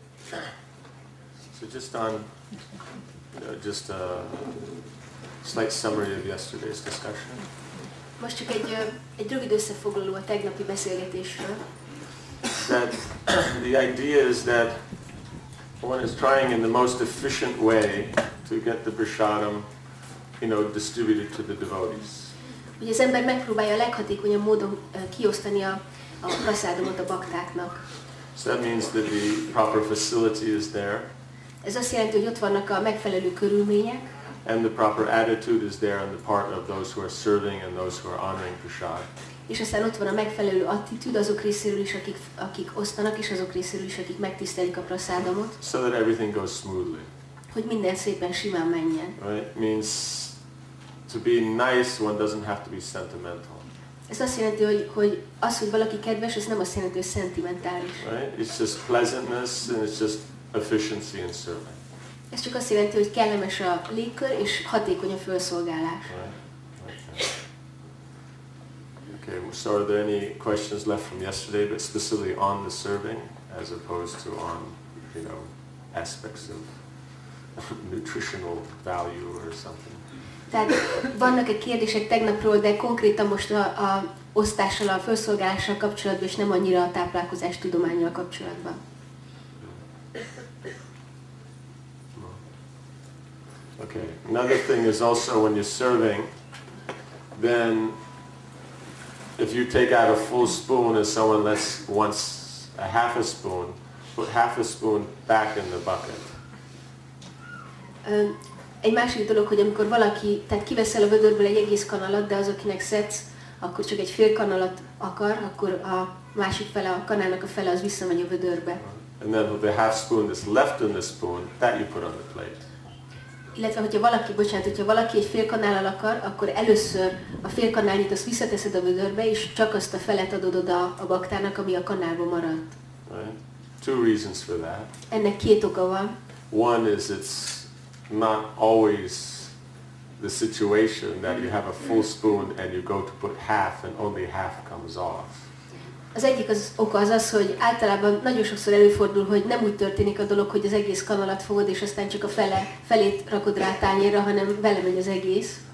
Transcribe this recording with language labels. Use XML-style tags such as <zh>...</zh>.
<en>So just on, just a slight summary of yesterday's discussion.</en> <hu>Most csak egy rövid összefoglaló a tegnapi beszélgetésről.</hu> <en>That the idea is that one is trying in the most efficient way to get the prasadam, distributed to the devotees.</en> <hu>Ugye az ember megpróbálja a leghatékonyabb módon kiosztani a prasadamot a baktáknak.</hu> <en>So that means that the proper facility is there.</en> <hu>Ez azt jelenti, hogy ott vannak a megfelelő körülmények.</hu> <en>And the proper attitude is there on the part of those who are serving and those who are honoring prasad.</en> <hu>És aztán ott van a megfelelő attitűd azok részéről is, akik osztanak, és azok részéről is, akik megtisztelik a prasadamot.</hu> <en>So that everything goes smoothly.</en> <hu>Hogy minden szépen simán menjen.</hu> <en>Right? It means to be nice, one doesn't have to be sentimental.</en> <hu>Ez azt jelenti, hogy az, hogy valaki kedves, ez nem azt jelenti, hogy szentimentális.</hu> <en>Right? It's just pleasantness and it's just efficiency in serving.</en> <hu>Ez csak azt jelenti, hogy kellemes a légkör és hatékony a felszolgálás.</hu> <en>Right. Okay, so are there any questions left from yesterday, but specifically on the serving, as opposed to on, aspects of nutritional value or something?</en> <hu>Tehát vannak-e kérdések tegnapról, de konkrétan most a osztással, a felszolgálással kapcsolatban, és nem annyira a táplálkozás tudománnyal kapcsolatban?</hu> <en>Okay. Another thing is also when you're serving, then if you take out a full spoon and someone wants a half a spoon, put half a spoon back in the bucket.</en> <hu>Egy másik dolog, hogy amikor valaki, tehát kiveszel a vödörből egy egész kanalat, de az, akinek szedsz, akkor csak egy fél kanalat akar, akkor a másik fele, a kanálnak a fele az visszamegy a vödörbe.</hu> <en>And then the half spoon that's left in the spoon, that you put on the plate.</en> <hu>Illetve, hogyha valaki egy fél kanállal akar, akkor először a fél kanálnyit azt visszateszed a vödörbe, és csak azt a felet adod oda a baktának, ami a kanálban maradt.</hu> <en>Right? Two reasons for that.</en> <hu>Ennek két oka van.</hu> <en>One is it's not always the situation that you have a full spoon and you go to put half and only half comes off.</en> <hu>Az egyik oka az, hogy általában nagyon sokszor előfordul, hogy nem úgy történik a dolog, hogy az egész kanalat fogod, és aztán csak a felét rakod rá a tányérra, hanem vele megy az egész.</hu>